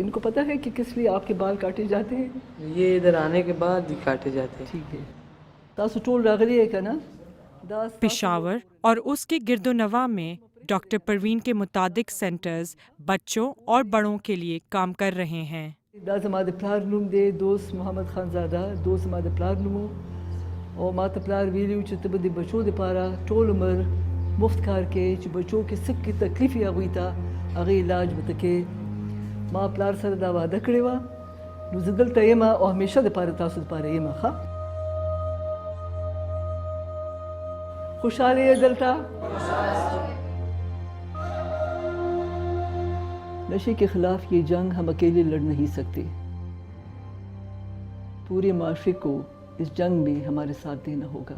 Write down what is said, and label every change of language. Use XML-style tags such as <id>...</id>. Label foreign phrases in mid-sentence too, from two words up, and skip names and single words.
<ur>ان کو پتہ ہے کہ کس لیے آپ کے بال کاٹے جاتے ہیں؟ یہ ادھر آنے کے بعد ہی کاٹے جاتے ہیں۔ ٹھیک ہے،</ur> <ps>تاسو ٹول راغلی ہے کنا؟</ps> <ur>پشاور اور اس کے گرد و نواح میں ڈاکٹر پروین کے متعدد سینٹرز بچوں اور بڑوں کے لیے کام کر رہے ہیں۔</ur> <ps>دا زما د پلار نوم دی دوست محمد خان زاده، دوست زما د پلار نومو او ما ته پلار ویلي چې ته به د بچو دپاره ټول عمر مفت کار کوې چې بچو کې څه کې تکلیف یې هغوی ته هغې علاج به ته کوې. ما پلار سره دا وعده کړې وه، نو زه دلته یم او همیشه دپاره تاسو دپاره یم. ښه خوشحاله یې دلته؟</ps> <ur>نشے کے خلاف یہ جنگ ہم اکیلے لڑ نہیں سکتے، پورے معاشرے کو اس جنگ میں ہمارے ساتھ دینا ہوگا۔</ur>